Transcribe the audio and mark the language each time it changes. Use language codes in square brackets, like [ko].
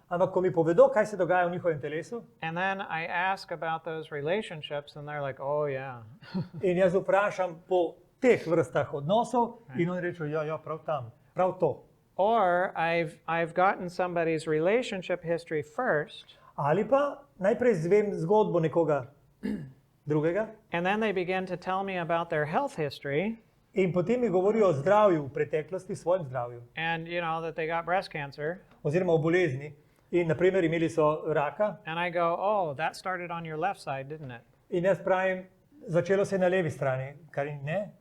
[sl] ampak ko mi povedo, kaj se dogaja v njihovem telesu, [en] and then I ask about those relationships and they're like, oh yeah. [sl] in jaz vprašam po teh vrstah odnosov in oni rečejo, ja, prav tam, prav to. [en] Or I've gotten somebody's relationship history first, [sl] Ali pa najprej zvem zgodbo nekoga drugega [en] and then they begin to tell me about their health history, [sl] in potem mi govorijo o zdravju v preteklosti, svojem zdravju, [en] and that they got breast cancer, [sl] oziroma o bolezni. In naprimer imeli so raka [en] and I go, oh, that started on your left side, didn't it? [sl] in jaz pravim, začelo se je na levi strani, kar ne.